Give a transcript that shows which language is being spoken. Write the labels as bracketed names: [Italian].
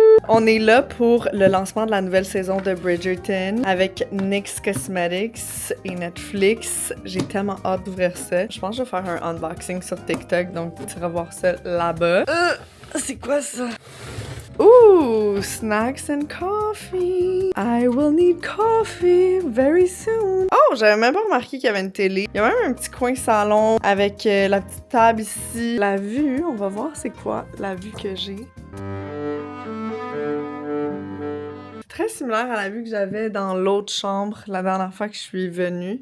[French] On est là pour le lancement de la nouvelle saison de Bridgerton avec NYX Cosmetics et Netflix. J'ai tellement hâte d'ouvrir ça. Je pense que je vais faire un unboxing sur TikTok, donc tu iras voir ça là-bas. C'est quoi ça? Ooh, [English] snacks and coffee. I will need coffee very soon. [French] Oh, j'avais même pas remarqué qu'il y avait une télé. Il y a même un petit coin salon avec la petite table ici. La vue, on va voir c'est quoi la vue que j'ai. Très similaire à la vue que j'avais dans l'autre chambre la dernière fois que je suis venue.